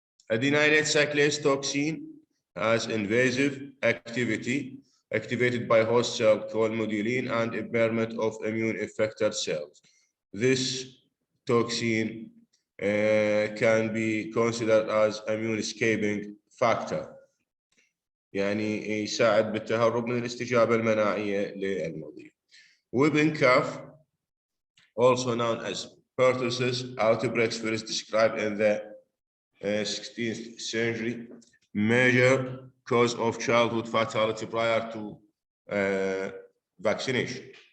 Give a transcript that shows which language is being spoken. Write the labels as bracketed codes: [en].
[en] Adenylate cyclase toxin has invasive activity, activated by host cell called modulin and impairment of immune effector cells. This toxin can be considered as immune escaping factor. [ar] يعني يساعد بالتهرب من الاستجابة المناعية للمرض. [en] Whooping cough, also known as pertussis outbreaks, first described in the 16th century, major cause of childhood fatality prior to vaccination.